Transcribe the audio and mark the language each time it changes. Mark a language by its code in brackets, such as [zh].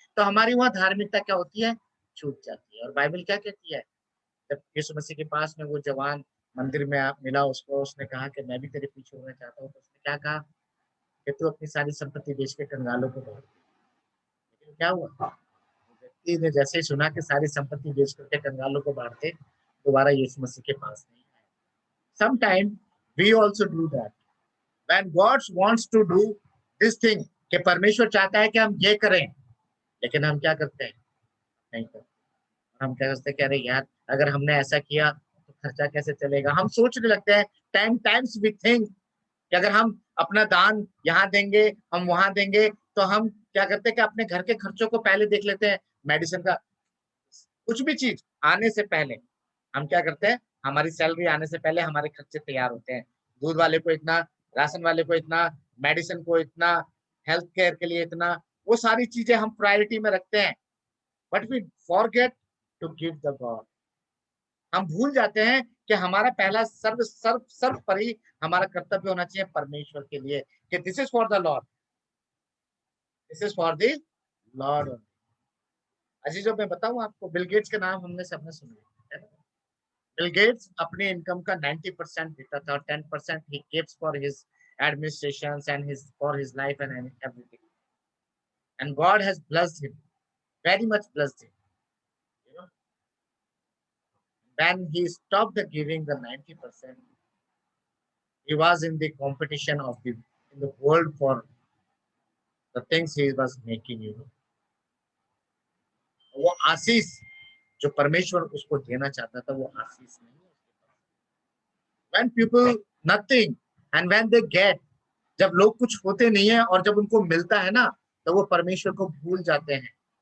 [hi] तो हमारी वहाँ धार्मिकता क्या होती है, छूट जाती है। और बाइबल क्या कहती है, जब यीशु मसीह के पास में वो जवान मंदिर में मिला उसको, उसने कहा कि मैं भी तेरे पीछे होना चाहता हूँ, तो उसने क्या कहा कि तू अपनी सारी संपत्ति बेच के कंगालों को बांट। लेकिन क्या हुआ, व्यक्ति ने जैसे ही सुना कि सारी संपत्ति बेच करके कंगालों को बांटते, दोबारा यीशु मसीह के पास नहीं आए। [en] Sometimes we also do that. When God wants to do this thing, [hi] कि परमेश्वर चाहता है कि हम ये करें, लेकिन हम क्या करते हैं, नहीं करते। हम क्या सोचते हैं कि अरे यार अगर हमने ऐसा किया तो खर्चा कैसे चलेगा। हम सोचने लगते हैं [en] 10 times we think [hi] कि अगर हम अपना दान यहाँ देंगे, हम वहां देंगे, तो हम क्या करते हैं कि अपने घर के खर्चों को पहले देख लेते हैं। मेडिसिन का कुछ भी चीज आने से पहले हम क्या करते हैं, हमारी सैलरी आने से पहले हमारे खर्चे तैयार होते हैं। दूध वाले को इतना, राशन वाले को इतना, मेडिसिन को इतना, हेल्थ केयर के लिए इतना, वो सारी चीजें हम प्रायोरिटी में रखते हैं। [en] But we forget to give the God. [hi] हम भूल जाते हैं कि हमारा पहला सर्व सर्व सर्वोपरि हमारा कर्तव्य होना चाहिए परमेश्वर के लिए, कि [en] This is for the lord, this is for the lord. [hi] अजीजों, मैं बताऊं आपको, बिल गेट्स का नाम हमने सबने सुना है। बिल गेट्स अपने इनकम का 90% देता था और [en] 10% he gives for his administrations and his for his life and everything. And God has blessed him, very much blessed him. You know, when he stopped the giving the 90%, he was in the competition of the in the world for the things he was making. You know, [hi] वो आशीष जो परमेश्वर उसको देना चाहता था, वो आशीष नहीं है। [en] When people nothing and when they get, [hi] जब लोग कुछ होते नहीं है और जब उनको मिलता है ना, तो वो परमेश्वर को भूल जाते हैं।